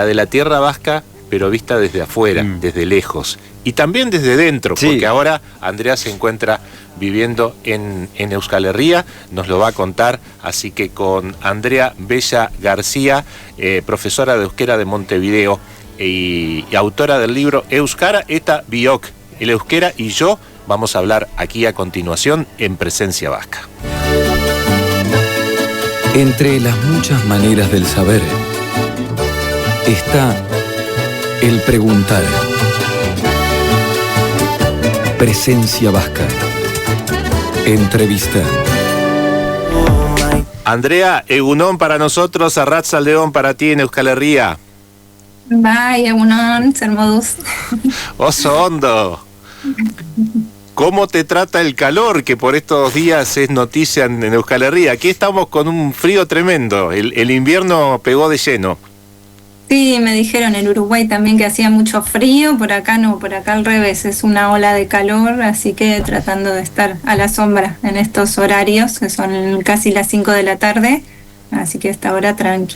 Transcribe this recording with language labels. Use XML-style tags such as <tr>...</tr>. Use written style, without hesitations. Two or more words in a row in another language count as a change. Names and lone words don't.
<es>de la tierra vasca, pero vista desde afuera, desde lejos, y también desde dentro, porque ahora Andrea se encuentra viviendo en Euskal Herria, nos lo va a contar, así que con Andrea Bella García, profesora de euskera de Montevideo y autora del libro Euskara eta biok, el euskera y yo, vamos a hablar aquí a continuación en Presencia Vasca. Entre las muchas maneras del saber está el preguntar. Presencia Vasca. Entrevista. Andrea, egunon para nosotros, arratzaldeon para ti en Euskal Herria.</es> <eu>Bai, egunon, zer moduz. Oso ondo.</eu> <es>¿Cómo te trata el calor que por estos días es noticia en Euskal Herria? Aquí estamos con un frío tremendo, el invierno pegó de lleno. Sí, me dijeron en Uruguay también que hacía mucho frío, por acá no, por acá al revés, es una ola de calor, así que tratando de estar a la sombra en estos horarios, que son casi las 5 de la tarde, así que hasta ahora tranqui.</es>